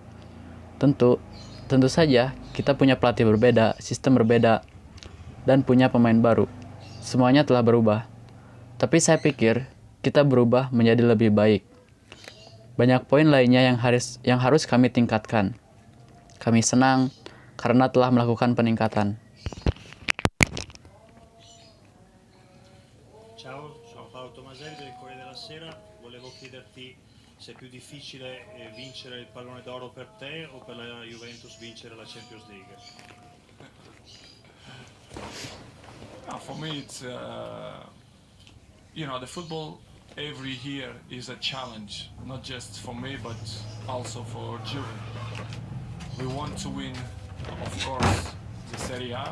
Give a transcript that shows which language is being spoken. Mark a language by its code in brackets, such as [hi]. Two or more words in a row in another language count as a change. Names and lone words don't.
[id] Tentu saja kita punya pelatih berbeda, sistem berbeda, dan punya pemain baru. Semuanya telah berubah. Tapi saya pikir kita berubah menjadi lebih baik. Banyak poin lainnya yang harus kami tingkatkan. Kami senang karena telah melakukan peningkatan. [it] Ciao, sono Paolo Tomaselli del Corriere della Sera. Volevo chiederti se è più difficile vincere il pallone d'oro per te o per la Juventus vincere la Champions League. [en] For me, it's the football every year is a challenge, not just for me but also for Juve. We want to win, of course, the Serie A.